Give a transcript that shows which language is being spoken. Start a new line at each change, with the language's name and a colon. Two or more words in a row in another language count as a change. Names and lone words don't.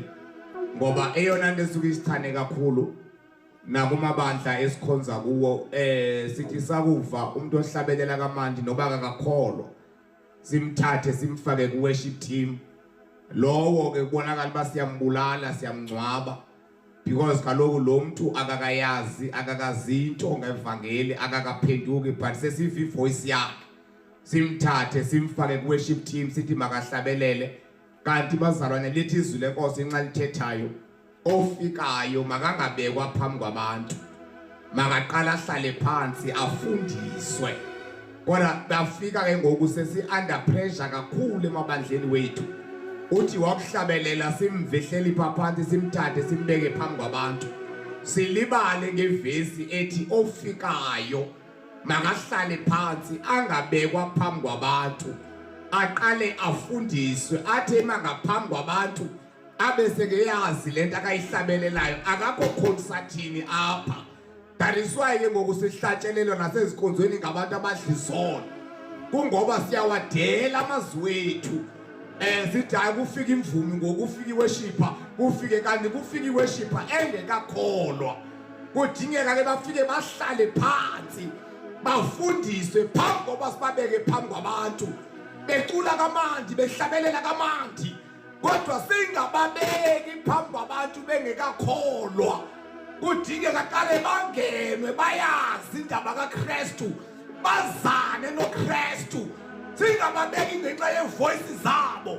Xhosa: Ngoba eyona nto esuke isithane kakhulu nakumabandla esikhonza kuwo sithi sakuva umuntu ohlabelela kamandi noba akakholwa simthathe simfake ku
English: worship team
Xhosa: lowo ke kubonakala basiyambulala siyamngcwaba because kaloku lo muntu akakayazi akakazinto ngevangeli akakaphenduki but sesiva ivoice yakhe simthathe simfake ku
English: worship team
Xhosa: sithi makahlabelele kanti bazalwane lithi izwi lenkosi inxa lithethayo ofikayo makangabekwa phambi kwabantu makaqala ahlale phansi afundiswe kodwa bafika ke ngoku sesi
English: under pressure
Xhosa: kakhulu emabandleni wethu uthi wakuhlabelela simvehleli phansi simthathe simbeke phambi kwabantu silibale ngevesi ethi ofikayo makahlale phansi angabekwa phambi kwabantu aqale afundiswe athi mangaphambi kwabantu abese ke yazi lento akayihlabelelayo akakho concertini apha
English: that is why
Xhosa: ke ngoku sihlatshelelwa nasezikonzweni ngabantu abadlisona kungoba siyawadela amazwi wethu sithi hayi kufika imvumi ngokufika iworship kufike kanti kufika iworship engekakholwa kudingeka ke bafike bahlale phansi bafundiswe phambi koba sibabeke phambi kwabantu becula kamandi behlabelela kamandi kodwa singababeki phambi kwabantu bengekakholwa kudingeka qale bangenwe bayazi indaba kaKristu bazane noKristu singababeki ngenxa yevoice zabo.